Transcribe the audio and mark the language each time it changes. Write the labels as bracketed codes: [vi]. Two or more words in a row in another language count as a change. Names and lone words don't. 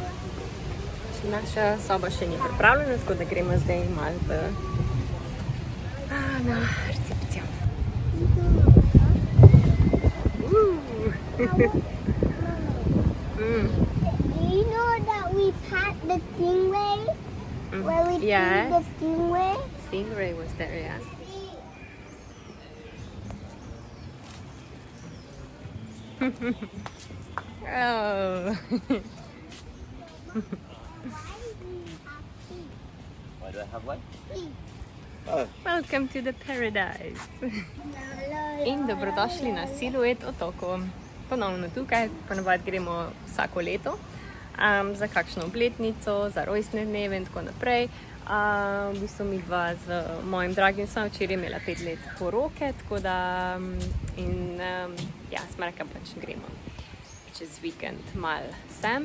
[sl] Naša soba še ni pripravljena, tako da gremo zdaj malo na recepcijo. [en] Do you know that we packed the stingray? Where we Yes. the stingray? Stingray was there, yeah. Oh. Why do I have one? Welcome to the paradise. [sl] In dobrodošli na Siluet otoku. Ponovno tukaj, ponavadi gremo vsako leto za kakšno obletnico, za rojstne dneve in tako naprej. V bistvu midva z mojim dragim sva včeraj imela 5 let poroke, tako da smo rekla, pač gremo čez vikend malo sem.